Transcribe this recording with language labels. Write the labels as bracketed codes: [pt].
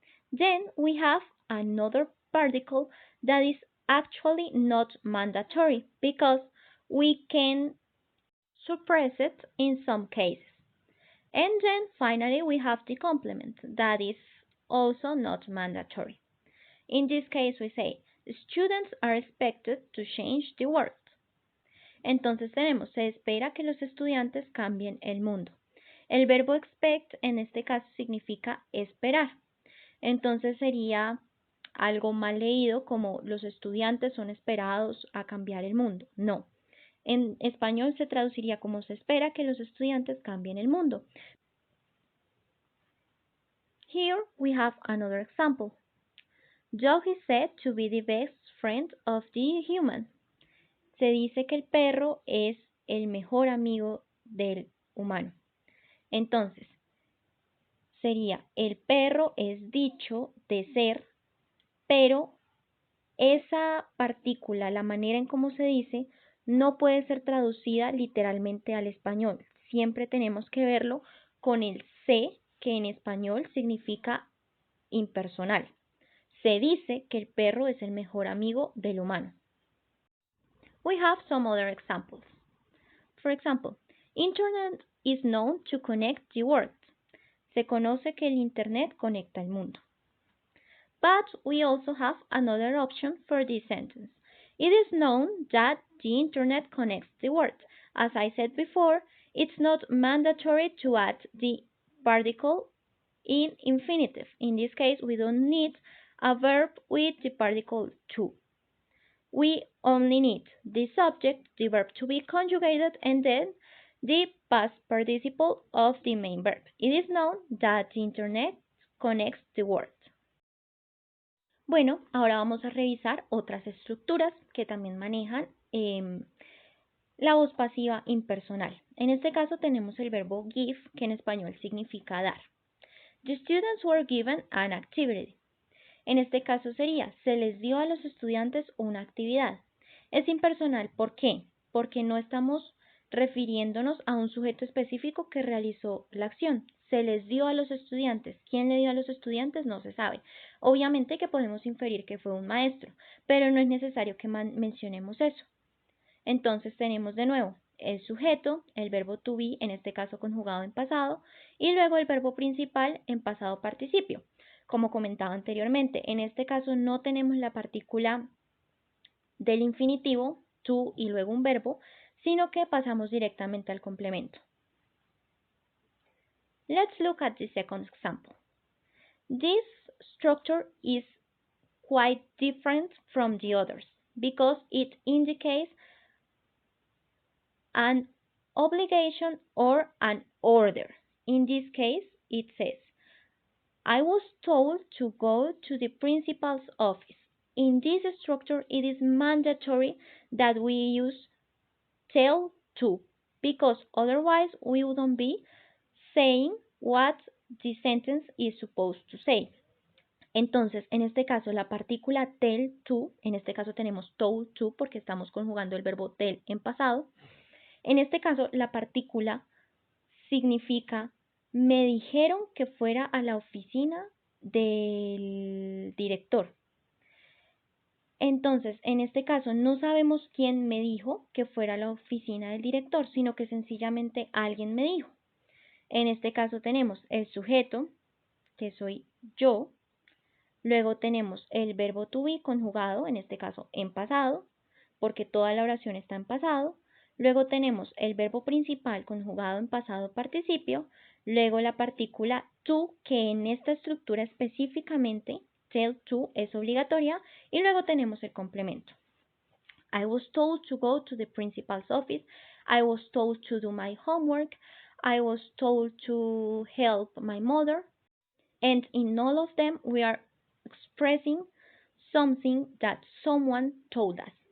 [en] Then we have another particle that is actually not mandatory because we can suppress it in some cases. And then finally we have the complement that is also not mandatory. In this case we say, students are expected to change the world. [es] Entonces tenemos, se espera que los estudiantes cambien el mundo. El verbo expect en este caso significa esperar. Entonces sería algo mal leído como los estudiantes son esperados a cambiar el mundo. No. En español se traduciría como se espera que los estudiantes cambien el mundo. Here we have another example. Dog is said to be the best friend of the human. Se dice que el perro es el mejor amigo del humano. Entonces, sería el perro es dicho de ser, pero esa partícula, la manera en cómo se dice, no puede ser traducida literalmente al español. Siempre tenemos que verlo con el se, que en español significa impersonal. Se dice que el perro es el mejor amigo del humano. [en] We have some other examples. For example, Internet is known to connect the world. [es] Se conoce que el Internet conecta el mundo. [en] But we also have another option for this sentence. It is known that the Internet connects the world. As I said before, it's not mandatory to add the particle in infinitive. In this case, we don't need a verb with the particle to. We only need the subject, the verb to be conjugated, and then the past participle of the main verb. It is known that the Internet connects the world. [es] Bueno, ahora vamos a revisar otras estructuras que también manejan la voz pasiva impersonal. En este caso tenemos el verbo give, que en español significa dar. [en] The students were given an activity. [es] En este caso sería, se les dio a los estudiantes una actividad. Es impersonal, ¿por qué? Porque no estamos refiriéndonos a un sujeto específico que realizó la acción. Se les dio a los estudiantes. ¿Quién le dio a los estudiantes? No se sabe. Obviamente que podemos inferir que fue un maestro, pero no es necesario que mencionemos eso. Entonces tenemos de nuevo el sujeto, el verbo to be, en este caso conjugado en pasado, y luego el verbo principal en pasado participio. Como comentaba anteriormente, en este caso no tenemos la partícula del infinitivo, to y luego un verbo, sino que pasamos directamente al complemento. [en] Let's look at the second example. This structure is quite different from the others because it indicates an obligation or an order. In this case, it says, I was told to go to the principal's office. In this structure, it is mandatory that we use tell to, because otherwise we wouldn't be saying what the sentence is supposed to say. [es] Entonces, en este caso, la partícula tell to, en este caso tenemos told to porque estamos conjugando el verbo tell en pasado. En este caso, la partícula significa me dijeron que fuera a la oficina del director. Entonces, en este caso, no sabemos quién me dijo que fuera a la oficina del director, sino que sencillamente alguien me dijo. En este caso tenemos el sujeto, que soy yo. Luego tenemos el verbo to be conjugado, en este caso en pasado, porque toda la oración está en pasado. Luego tenemos el verbo principal conjugado en pasado participio. Luego la partícula to, que en esta estructura específicamente, tell to, es obligatoria. Y luego tenemos el complemento. [en] I was told to go to the principal's office. I was told to do my homework. I was told to help my mother. And in all of them, we are expressing something that someone told us.